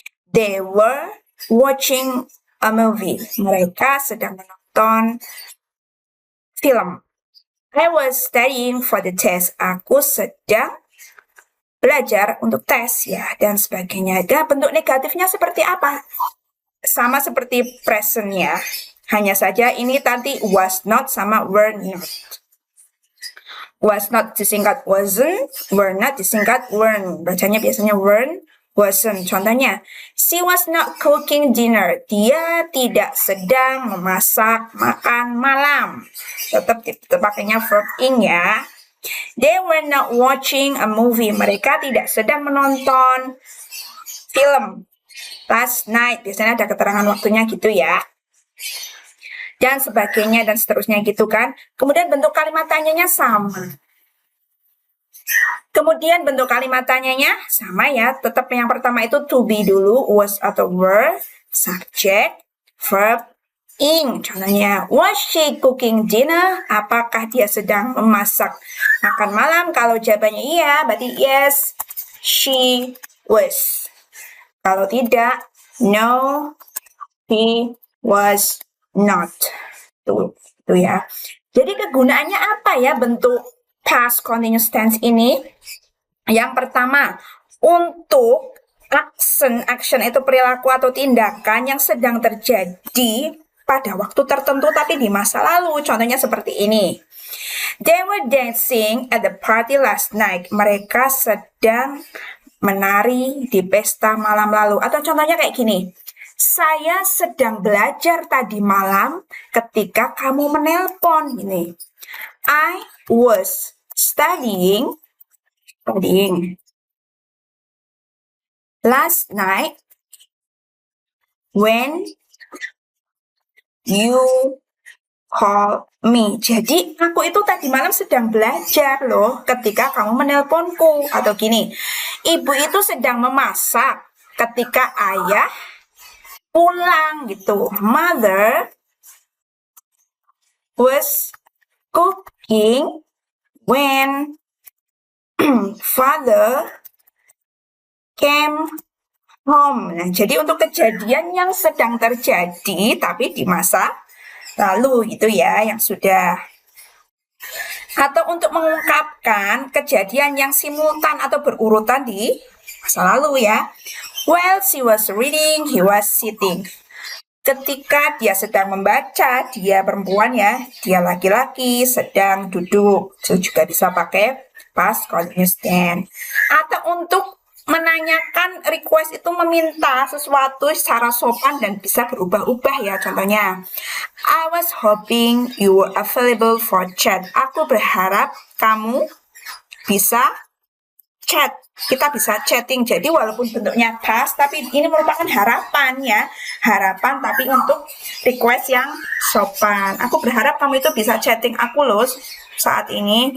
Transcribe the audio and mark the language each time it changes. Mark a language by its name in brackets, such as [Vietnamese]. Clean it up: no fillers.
[English] They were watching a movie. [Indonesian] Mereka sedang menonton film. [English] I was studying for the test. [Indonesian] Aku sedang belajar untuk tes ya, dan sebagainya. Dan bentuk negatifnya seperti apa? Sama seperti present ya. Hanya saja ini tadi was not sama were not. Was not disingkat wasn't, were not disingkat weren't. Bacanya biasanya weren't, wasn't. Contohnya, [English] she was not cooking dinner. [Indonesian] Dia tidak sedang memasak makan malam. Tetap pakainya verb ing ya. [English] They were not watching a movie. [Indonesian] Mereka tidak sedang menonton film. [English] Last night. [Indonesian] Biasanya ada keterangan waktunya gitu ya. Dan sebagainya dan seterusnya gitu kan. Kemudian bentuk kalimat tanyanya sama. Kemudian bentuk kalimat tanyanya sama ya. Tetap yang pertama itu to be dulu, was atau were, subject, verb, ing. [English] Contohnya, was she cooking dinner? [Indonesian] Apakah dia sedang memasak makan malam? Kalau jawabannya iya, berarti [English] yes, she was. [Indonesian] Kalau tidak, [English] no, he was not. [Indonesian] Tuh ya. Jadi kegunaannya apa ya bentuk past continuous tense ini? Yang pertama, untuk action itu perilaku atau tindakan yang sedang terjadi pada waktu tertentu tapi di masa lalu. Contohnya seperti ini. [English] They were dancing at the party last night. [Indonesian] Mereka sedang menari di pesta malam lalu. Atau contohnya kayak gini. Saya sedang belajar tadi malam ketika kamu menelpon. Ini. [English] I was studying last night when you call me. [Indonesian] Jadi aku itu tadi malam sedang belajar loh ketika kamu menelponku. Atau gini, ibu itu sedang memasak ketika ayah pulang gitu. [English] Mother was cooking when father came home. [Indonesian] Nah, jadi untuk kejadian yang sedang terjadi tapi di masa lalu gitu ya, yang sudah. Atau untuk mengungkapkan kejadian yang simultan atau berurutan di masa lalu ya. [English] While she was reading, he was sitting. [Indonesian] ketika dia sedang membaca, dia perempuan ya, dia laki-laki sedang duduk. Itu juga bisa pakai past continuous tense. Atau untuk menanyakan request itu meminta sesuatu secara sopan dan bisa berubah-ubah ya. [English] Contohnya, I was hoping you were available for chat. [Indonesian] Aku berharap kamu bisa chat. Kita bisa chatting. Jadi walaupun bentuknya past, tapi ini merupakan harapan ya. Harapan tapi untuk request yang sopan. Aku berharap kamu itu bisa chatting aku loh saat ini.